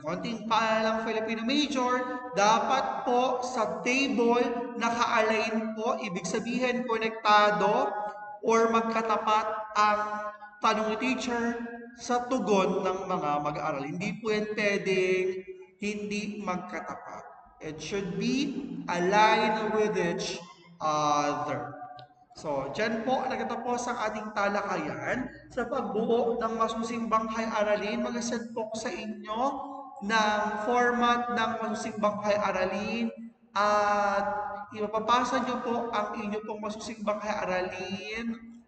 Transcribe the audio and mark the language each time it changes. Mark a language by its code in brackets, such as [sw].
[tl] Konting paalalang Filipino major, dapat po sa table naka-align po, ibig sabihin konektado or magkatapat ang tanong ni teacher sa tugon ng mga mag-aaral. Hindi po yan pwedeng hindi magkatapat. [en] It should be aligned with each other. [tl] So, dyan po nagtatapos ang ating talakayan sa pagbuo ng masusing banghay aralin. Mag-send po ko sa inyo ng format ng masusing banghay aralin at ipapapasa nyo po ang inyo pong masusing banghay aralin.